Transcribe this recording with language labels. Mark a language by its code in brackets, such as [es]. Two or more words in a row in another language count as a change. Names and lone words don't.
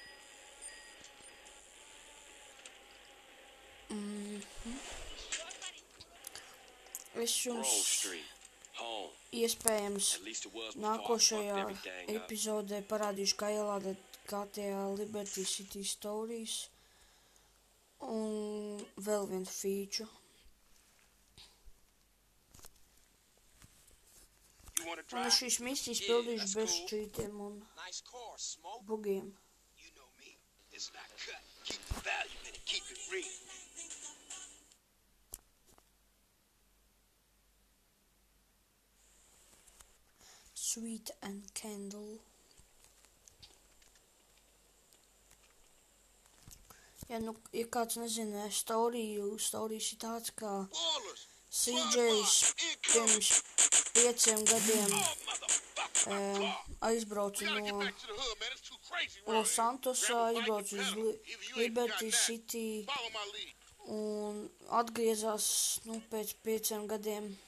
[lv] Es jums iespējams nākošajā epizodē parādīšu, kā ielādēt GTA Liberty City Stories un vēl vienu feature. Un es šīs misijas pildīšu bez čītiem un bugiem. [en] Sweet and Candle. [lv] Ja, nu, ja kāds nezina, Stories ir tāds, kā CJs pirms 5 gadiem aizbrauca no Los Santosā, aizbrauca uz Liberty City un atgriezās pēc 5 gadiem.